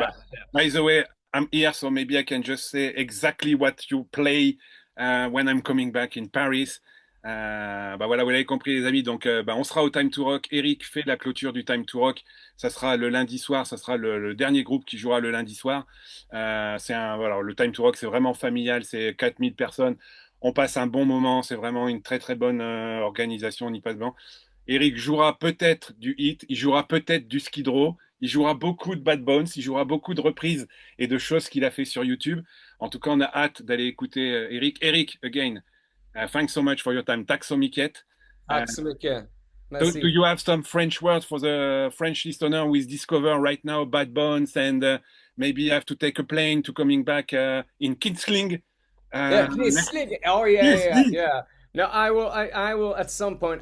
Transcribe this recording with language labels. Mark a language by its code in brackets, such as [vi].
[en] but by the way, I'm here, so maybe I can just say exactly what you play when I'm coming back in Paris. [fr] Bah voilà, vous l'avez compris les amis, donc on sera au Time to Rock. Erik fait la clôture du Time to Rock, ça sera le lundi soir, ça sera le dernier groupe qui jouera le lundi soir. Voilà, le Time to Rock c'est vraiment familial, c'est 4000 personnes, on passe un bon moment, c'est vraiment une très très bonne organisation, on y passe bien. Erik jouera peut-être du hit, il jouera peut-être du Skid Row, il jouera beaucoup de Bad Bones, il jouera beaucoup de reprises et de choses qu'il a fait sur YouTube. En tout cas, on a hâte d'aller écouter Erik. [en] Erik, again, thanks so much for your time. [sv] Tack så mycket. Tack så mycket. [en] Do you have some French words for the French listener who is discover right now Bad Bones and maybe have to take a plane to coming back in Kitzling? Kitzling. Oh yeah. No, I will at some point.